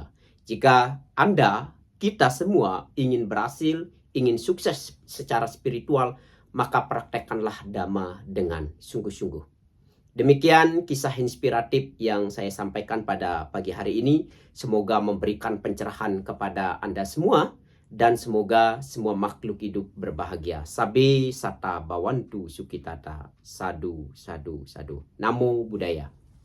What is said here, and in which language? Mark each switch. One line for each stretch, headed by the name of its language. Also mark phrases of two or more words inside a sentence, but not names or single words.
Indonesian: Jika Anda, kita semua ingin berhasil, ingin sukses secara spiritual, maka praktekkanlah Dhamma dengan sungguh-sungguh. Demikian kisah inspiratif yang saya sampaikan pada pagi hari ini. Semoga memberikan pencerahan kepada Anda semua. Dan semoga semua makhluk hidup berbahagia.
Pali: Sabe sata bawantu sukitata. Sadu, sadu, sadu. Namo Buddhaya.